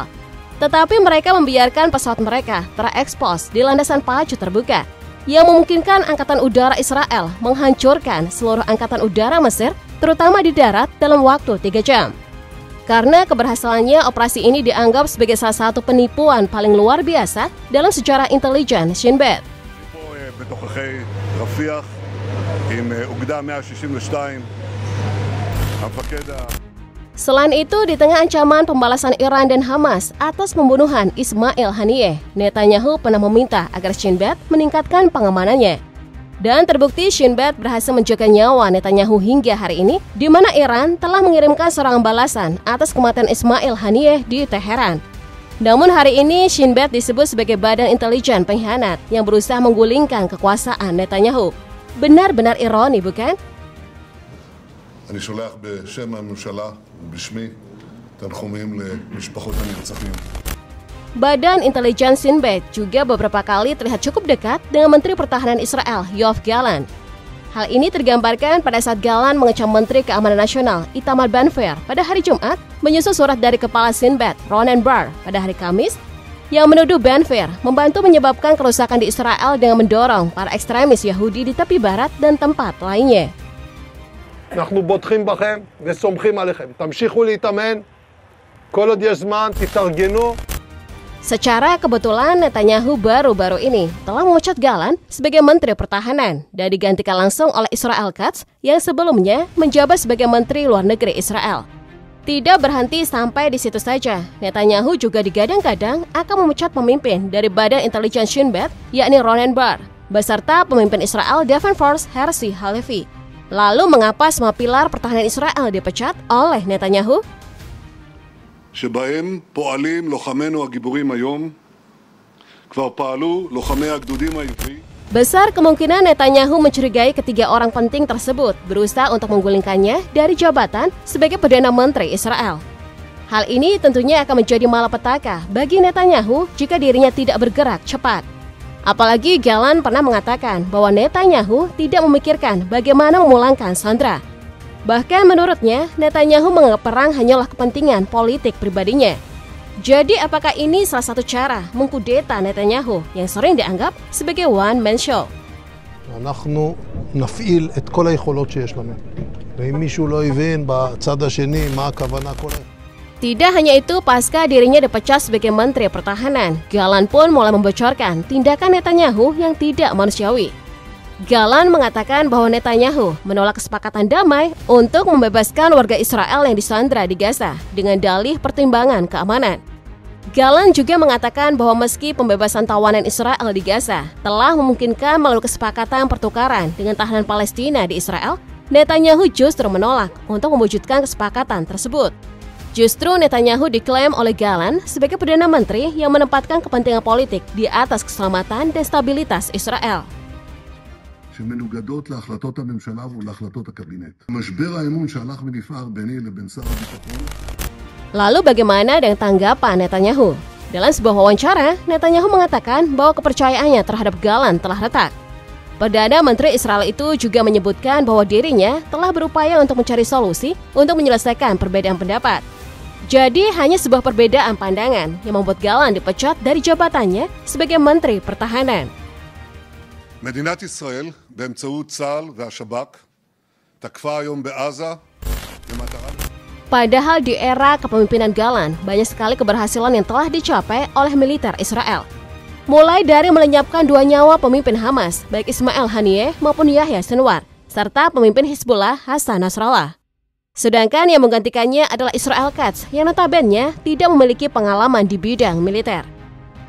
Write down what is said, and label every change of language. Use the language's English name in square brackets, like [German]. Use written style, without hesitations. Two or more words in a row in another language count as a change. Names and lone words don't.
[Indonesian] Tetapi mereka membiarkan pesawat mereka terekspos di landasan pacu terbuka, yang memungkinkan Angkatan Udara Israel menghancurkan seluruh Angkatan Udara Mesir, terutama di darat dalam waktu 3 jam. Karena keberhasilannya, operasi ini dianggap sebagai salah satu penipuan paling luar biasa dalam sejarah intelijen Shin Bet. [Hebrew] בתוככי רפיח עם אוגדה 162, המפקד [Indonesian] Selain itu, di tengah ancaman pembalasan Iran dan Hamas atas pembunuhan Ismail Haniyeh, Netanyahu pernah meminta agar Shin Bet meningkatkan pengamanannya. Dan terbukti Shin Bet berhasil menjaga nyawa Netanyahu hingga hari ini, di mana Iran telah mengirimkan serangan balasan atas kematian Ismail Haniyeh di Teheran. Namun hari ini Shin Bet disebut sebagai badan intelijen pengkhianat yang berusaha menggulingkan kekuasaan Netanyahu. Benar-benar ironi, bukan? [Hebrew] אני שולח בשם הממשלה ובשמי תנחומים למשפחות הנרצחים. [Indonesian] Badan intelijen Shin Bet juga beberapa kali terlihat cukup dekat dengan Menteri Pertahanan Israel, Yoav Gallant. Hal ini tergambarkan pada saat Gallant mengecam Menteri Keamanan Nasional, Itamar Ben-Gvir, pada hari Jumat, menyusul surat dari Kepala Shin Bet, Ronen Bar, pada hari Kamis, yang menuduh Ben-Gvir membantu menyebabkan kerusakan di Israel dengan mendorong para ekstremis Yahudi di tepi barat dan tempat lainnya. [Hebrew] אנחנו בוטחים בכם וסומכים עליכם. תמשיכו להתאמן, כל עוד יש זמן, תתארגנו. [Indonesian] Secara kebetulan Netanyahu baru-baru ini telah memecat Gallant sebagai Menteri Pertahanan dan digantikan langsung oleh Israel Katz yang sebelumnya menjabat sebagai Menteri Luar Negeri Israel. Tidak berhenti sampai di situ saja, Netanyahu juga digadang-gadang akan memecat pemimpin dari Badan Intelijen Shin Bet, yakni Ronen Bar, beserta pemimpin Israel Defense Force Herzi Halevi. Lalu mengapa semua pilar pertahanan Israel dipecat oleh Netanyahu? [Hebrew] שבהם פועלים לוחמינו הגיבורים היום, כבר פעלו לוחמי הגדודים העברי. [Indonesian] Besar kemungkinan Netanyahu mencurigai ketiga orang penting tersebut berusaha untuk menggulingkannya dari jabatan sebagai Perdana Menteri Israel. Hal ini tentunya akan menjadi malapetaka bagi Netanyahu jika dirinya tidak bergerak cepat. Apalagi Gallant pernah mengatakan bahwa Netanyahu tidak memikirkan bagaimana memulangkan Sandra. Bahkan menurutnya, Netanyahu menganggap perang hanyalah kepentingan politik pribadinya. Jadi apakah ini salah satu cara mengkudeta Netanyahu yang sering dianggap sebagai [English] one-man show? [Hebrew] אנחנו נפעיל את כל היכולות שיש לנו. ואם מישהו לא הבין בצד השני מה הכוונה כל [Indonesian] Tidak hanya itu, pasca dirinya dipecat sebagai Menteri Pertahanan, Gallant pun mulai membocorkan tindakan Netanyahu yang tidak manusiawi. Gallant mengatakan bahwa Netanyahu menolak kesepakatan damai untuk membebaskan warga Israel yang disandra di Gaza dengan dalih pertimbangan keamanan. Gallant juga mengatakan bahwa meski pembebasan tawanan Israel di Gaza telah memungkinkan melalui kesepakatan pertukaran dengan tahanan Palestina di Israel, Netanyahu justru menolak untuk mewujudkan kesepakatan tersebut. Justru Netanyahu diklaim oleh Gallant sebagai Perdana Menteri yang menempatkan kepentingan politik di atas keselamatan dan stabilitas Israel. [Hebrew] שמנוגדות להחלטות הממשלה ולהחלטות הקבינט. משבר האמון שהלך ונפער ביני לבין שר הביטחון. [Indonesian] Lalu bagaimana dengan tanggapan Netanyahu? Dalam sebuah wawancara, Netanyahu mengatakan bahwa kepercayaannya terhadap Gallant telah retak. Perdana Menteri Israel itu juga menyebutkan bahwa dirinya telah berupaya untuk mencari solusi untuk menyelesaikan perbedaan pendapat. Jadi hanya sebuah perbedaan pandangan yang membuat Gallant dipecat dari jabatannya sebagai Menteri Pertahanan. [Hebrew] מדינת ישראל, באמצעות צה"ל והשב"כ, תקפה היום בעזה במטרה... [Indonesian] Padahal di era kepemimpinan Gallant, banyak sekali keberhasilan yang telah dicapai oleh militer Israel. Mulai dari melenyapkan 2 nyawa pemimpin Hamas, baik Ismail Haniyeh maupun Yahya Sinwar, serta pemimpin Hizbullah Hassan Nasrallah. Sedangkan yang menggantikannya adalah Israel Katz yang notabene tidak memiliki pengalaman di bidang militer.